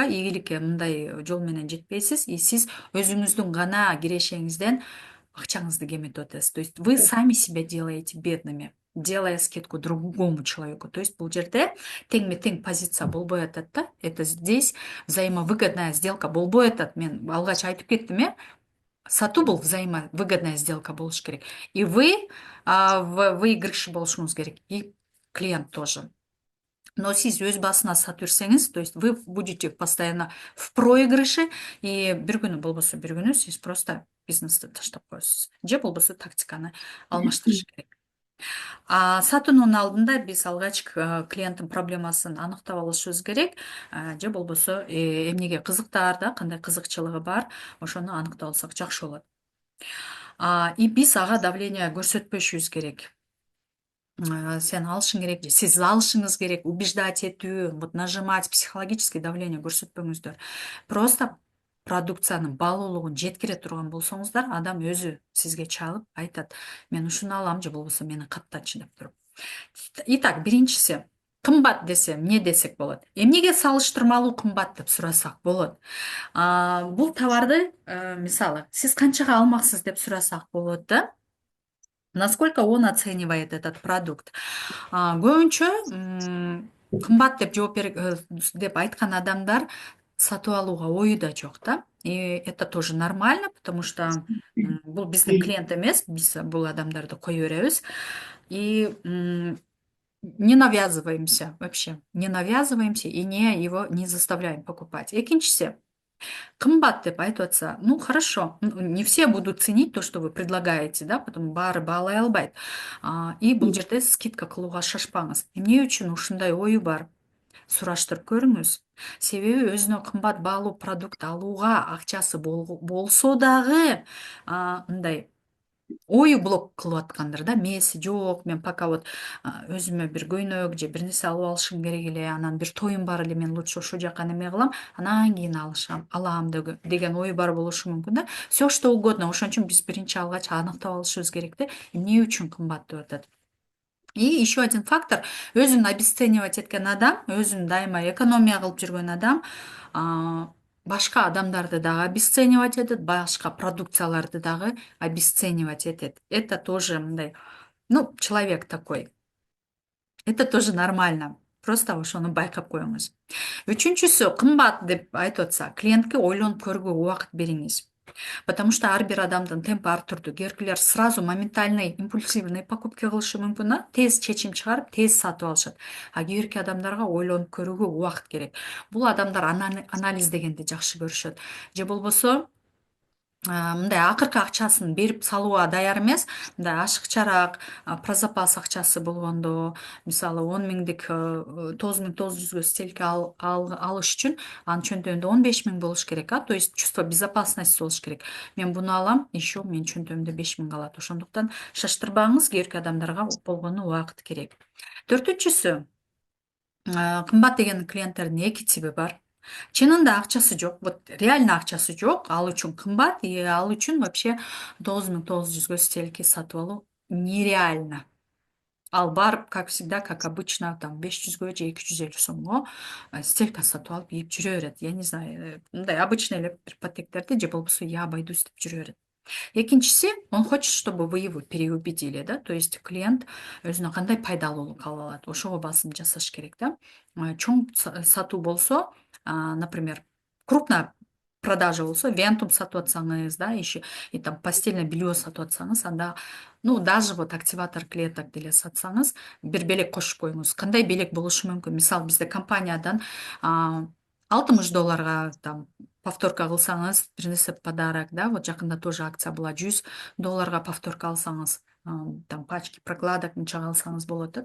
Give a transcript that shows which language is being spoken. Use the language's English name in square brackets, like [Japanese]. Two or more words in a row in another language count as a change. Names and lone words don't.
[Kyrgyz] Ийгиликке мындай жол менен жетпейсиз, и сиз өзүңүздүн гана кирешеңизден акчаңызды кеметип атасыз. [Russian] То есть вы сами себя делаете бедными, делая скидку другому человеку. То есть [Kyrgyz] бул жерде тең позиция болбой атат да. [Russian] Это здесь взаимовыгодная сделка [Kyrgyz] болбой атат. Мен алгач айтып кеттим, сатуу бул [Russian] взаимовыгодная сделка [Kyrgyz] болуш керек. [Russian] И вы в выигрыше [Kyrgyz] болушуңуз керек, [Russian] и клиент тоже. [Kyrgyz] Но сиз өз басына сатып берсеңиз, [Russian] то есть вы будете постоянно в проигрыше, [Kyrgyz] и бир күнү болбосо бир күнү сиз просто бизнести таштап коесуз же болбосо тактиканы алмаштырыш керек. Сатуунун алдында биз алгач клиенттин проблемасын аныктап алышыбыз керек, же болбосо эмнеге кызыктар да, кандай кызыкчылыгы бар, ошону аныктап алсак жакшы болот. И биз ага давление көрсөтпөшүбүз керек. Сен алышың керек же сиз алышыңыз керек, убеждать этүү, [Russian] вот нажимать, психологический давление көрсөтпөңүздөр. [Kyrgyz] Просто продукциянын баалуулугун жеткире турган болсоңуздар, адам өзү сизге чалып айтат, мен ушуну алам же болбосо мени каттачы деп туруп. Итак, биринчиси, кымбат десе эмне десек болот? Эмнеге салыштырмалуу кымбат деп сурасак болот? Бул товарды, мисалы, сиз канчага алмаксыз деп сурасак болот да? [Russian] Насколько он оценивает этот продукт? [Kyrgyz] Көбүнчө кымбат деп деп айткан адамдар сатып алууга ою да жок да. [Russian] И это тоже нормально, потому что [Kyrgyz] бул биздин клиент эмес, биз бул адамдарды кое беребиз. [Russian] И не навязываемся вообще, не навязываемся и его не заставляем покупать. [Kyrgyz] Экинчиси, кымбат деп айтып атса, [Russian] ну хорошо, не все будут ценить то, что вы предлагаете, да, потому [Kyrgyz] баары баалай албайт. И бул жерде скидка кылууга шашпаңыз. Эмне үчүн ушундай ою бар? Сураштырып көрүңүз. Себеби өзүнө кымбат баалуу продукт алууга акчасы болсо дагы мындай ою блок кылып аткандыр да, мээси жок, мен [Russian] пока вот [Kyrgyz] өзүмө бир көйнөк же бир нерсе алып алышым керек эле, анан бир тоюм бар эле, мен лучше ошол жака неме кылам, анан кийин алам деген ой бар болушу мүмкүн да. [Russian] Все что угодно, [Kyrgyz] ошон үчүн биз биринчи алгач аныктап алышыбыз керек да, эмне үчүн кымбат деп атат. [Russian] И еще один фактор, [Kyrgyz] өзүн обесценивать эткен адам, өзүн дайыма экономия кылып жүргөн адам, башка адамдарды дагы обесценивать этет, башка продукцияларды дагы обесценивать этет. [Russian] Это тоже мындай, ну, человек такой. Это тоже нормально. Просто [Kyrgyz] ошону байкап коюңуз. Үчүнчүсү, кымбат деп айтып атса, клиентке ойлонуп көрүүгө убакыт бериңиз. [Russian] Потому что [Kyrgyz] ар бир адамдын темпи ар түрдүү. Кээбиркилер [Russian] сразу моментальный, импульсивный покупка [Kyrgyz] кылышы мүмкүн да, тез чечим чыгарып, тез сатып алышат. Кээбирки адамдарга ойлонуп көрүүгө убакыт керек. Бул адамдар анализ дегенди жакшы көрүшөт. Же болбосо мындай акыркы акчасын берип салууга даяр эмес, мындай ашыкчараак [Russian] про запас [Kyrgyz] акчасы болгондо, мисалы 10 миңдик 9900 стельки алыш үчүн анын чөнтөгүндө 15 миң болуш керек, [Russian] то есть чувство безопасности [Kyrgyz] болуш керек. Мен буну алам, еще менин чөнтөгүмдө 5 миң калат. Ошондуктан шаштырбаңыз, кээбирки адамдарга болгону убакыт керек. Төртүнчүсү, кымбат деген клиенттердин эки тиби бар. Чынында акчасы жок, [Russian] вот реально [Kyrgyz] акчасы жок, ал үчүн кымбат, и ал үчүн вообще 9900 стельки сатып алуу нереально. Ал барып, [Russian] как всегда, как обычно, там [Kyrgyz] 500 же 250 сомго стелька сатып алып ийип жүрө берет. [Russian] Я не знаю, [Kyrgyz] мындай обычный эле бир пакеттерди же болбосо [Russian] я обойдусь [Kyrgyz] деп жүрө берет. Экинчиси, [Russian] он хочет, чтобы вы его переубедили, да, то есть [Kyrgyz] клиент өзүнө кандай пайдалуулук ала алат, ошого басым жасаш керек да. Чоң сатуу болсо, [Russian] например, крупная продажа [Kyrgyz] болсо, Вентум сатып атсаңыз, да, [Russian] еще и там постельное белье [Kyrgyz] сатып атсаңыз, анда, [Russian] ну, даже вот активатор клеток [Kyrgyz] деле сатсаңыз, бир белек кошуп коюңуз. Кандай белек болушу мүмкүн? Мисалы, бизде компаниядан $60 там повторка кылсаңыз, бир нерсе подарок, да, вот жакында [Russian] тоже акция была, [Kyrgyz] $100 повторка алсаңыз, [Russian] там пачки прокладок [Kyrgyz] мынчага алсаңыз болот да.